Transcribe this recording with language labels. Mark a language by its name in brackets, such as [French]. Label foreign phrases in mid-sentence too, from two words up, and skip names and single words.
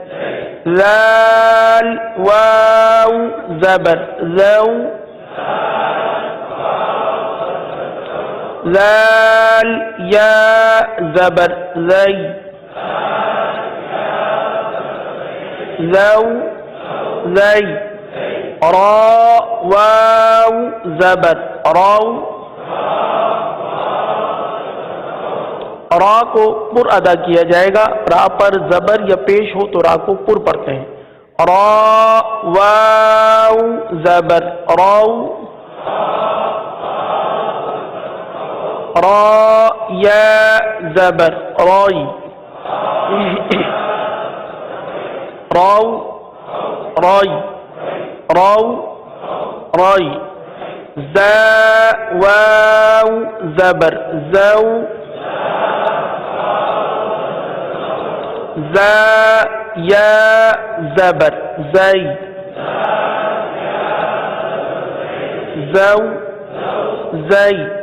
[Urdu] ذال واو زبر ذو، ذال یا زبر ذی، ذو ذی، را واو زبر رو، را کو پر ادا کیا جائے گا، را پر زبر یا پیش ہو تو را کو پر پڑھتے ہیں، را واو زبر رو، را یا زبر روی، رو روی، رو روی، زا واو زبر زو، زا یا زبر زی، زو زی،